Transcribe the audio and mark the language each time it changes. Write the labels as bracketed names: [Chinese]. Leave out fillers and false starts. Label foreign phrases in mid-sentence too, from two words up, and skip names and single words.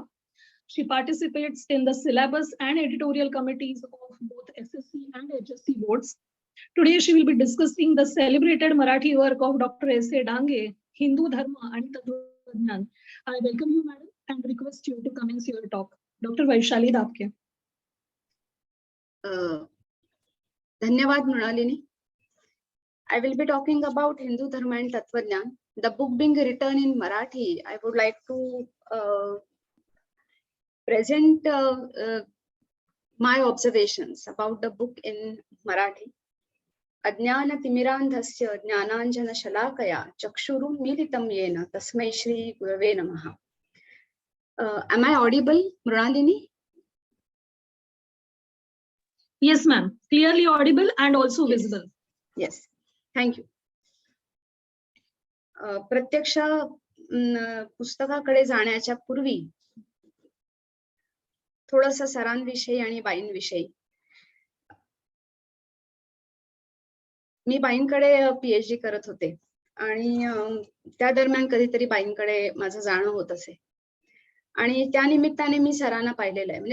[English] She participates in the syllabus and editorial committees of both SSC and HSC boards. Today, she will be discussing the celebrated Marathi work of Dr. A Dange, Hindu Dharma and Tattva. I welcome you, madam, and request you to commence your talk. Dr. Vaishali Dapke. Dhanyavad, Mrunalini. I will be talking about Hindu Dharma and Tattvajnan. The book being written in Marathi, I would like to present my observations about the book in Marathi. [Sanskrit] अज्ञानतिमिरान्धस्य ज्ञानाञ्जनशलाकया चक्षुरुन्मीलितं येन तस्मै श्रीगुरवे नमः. [English] Am I audible, Mrunalini? Yes, ma'am. Clearly audible and also visible. Yes. Thank you. [Marathi] प्रत्यक्ष पुस्तकाकडे जाण्याच्या पूर्वी थोडंसं सरांविषयी आणि बाईंविषयी. मी बाईंकडे PhD करत होते आणि त्या दरम्यान कधीतरी बाईंकडे माझं जाणं होत असे आणि त्या निमित्ताने मी सरांना पाहिलेलं आहे.